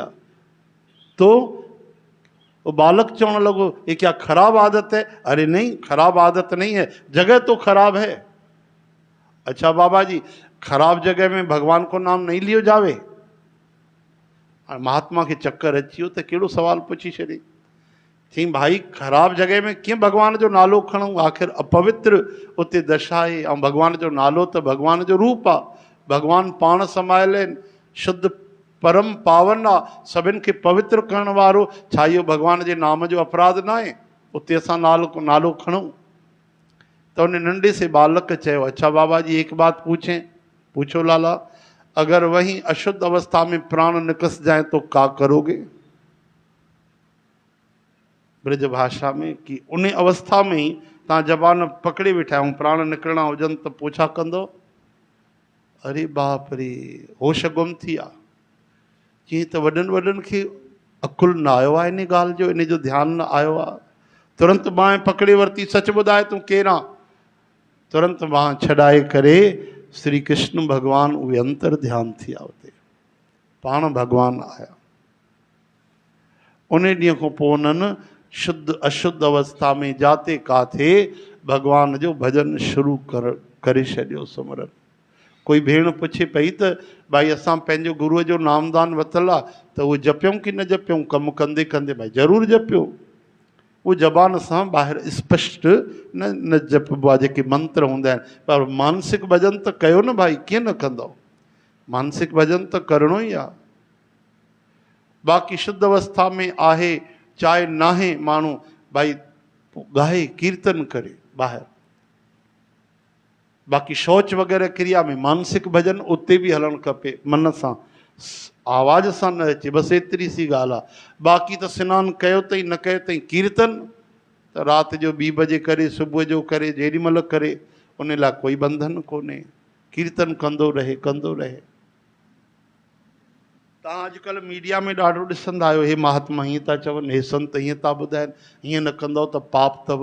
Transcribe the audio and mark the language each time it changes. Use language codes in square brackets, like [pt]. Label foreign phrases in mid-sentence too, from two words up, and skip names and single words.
[hi] तो वो बालक चवने लगो, ये क्या खराब आदत है? अरे नहीं, खराब आदत नहीं है, जगह तो खराब है। अच्छा बाबा जी, खराब जगह में भगवान को नाम नहीं लियो जावे? [sd] महात्मा के चक्कर अची वियो त कहिड़ो सवाल पुछी छॾी। चई भाई ख़राब जगह में कीअं भगवान जो नालो खणूं, आख़िर अपवित्र उते दशा आहे। ऐं भगवान जो नालो त भगवान जो रूप आहे, भगवान पाण समायल आहिनि, शुद्ध परम पावन आहे, सभिनि खे पवित्र करण वारो। छा इहो भगवान जे नाम जो अपराध न आहे उते असां नालो खणूं? [hi] तो उन नंढे से बालक चयो, अच्छा बाबा जी एक बात पूछें। पूछो लाला। अगर वहीं अशुद्ध अवस्था में प्राण निकस जाए तो क्या करोगे? [sd] ब्रज भाषा में कि उन अवस्था में ही तव्हां जबान पकड़े वेठा आहियो, प्राण निकिरणा हुजनि त पोइ छा कंदो? अरे बाप रे, होश गुम थी विया। चई त वॾनि खे अकुल न आयो आहे इन ॻाल्हि जो, इन जो ध्यानु न आयो आहे। तुरंत बांह पकड़े वरिती, सच ॿुधाए तूं केरु आहे? तुरंत बांह छॾाए करे श्री कृष्ण भगवान उहे अंतर ध्यान थी विया उते। पाण भगवान आया। उन ॾींहं खां पोइ उन्हनि शुद्ध अशुद्ध अवस्था में जाते काथे भगवान जो भजन शुरू करे छॾियो, सुमरन। कोई भेण पुछे पई त भाई असां पंहिंजो गुरूअ जो नामदान वरितल आहे त उहो जपियूं कि न जपियूं? कमु कंदे कंदे भाई ज़रूरु जपियो। उहो ज़बान सां ॿाहिरि स्पष्ट न जपिबो आहे, जेके मंत्र हूंदा आहिनि, पर मानसिक भजन त कयो न भाई, कीअं न कंदव? मानसिक भजन त करिणो ई आहे। बाक़ी शुद्ध अवस्था में आहे चाहे नाहे, माण्हू भाई ॻाए कीर्तन करे ॿाहिरि। बाक़ी शौच वग़ैरह क्रिया में मानसिक भजन उते बि हलणु खपे, मन सां, आवाज़ सां न अचे, बसि एतिरी सी ॻाल्हि आहे। बाक़ी त सनानु कयो अथई न कयो अथई, कीर्तन त राति जो 2 बजे करे, सुबुह जो करे, जेॾी महिल करे, उन लाइ कोई बंधन कोन्हे। कीर्तन कंदो रहे, कंदो रहे। तव्हां अॼुकल्ह मीडिया में ॾाढो ॾिसंदा आहियो, हे महात्मा हीअं था चवनि, हे संत हीअं था ॿुधाइनि, हीअं न कंदव त पाप अथव।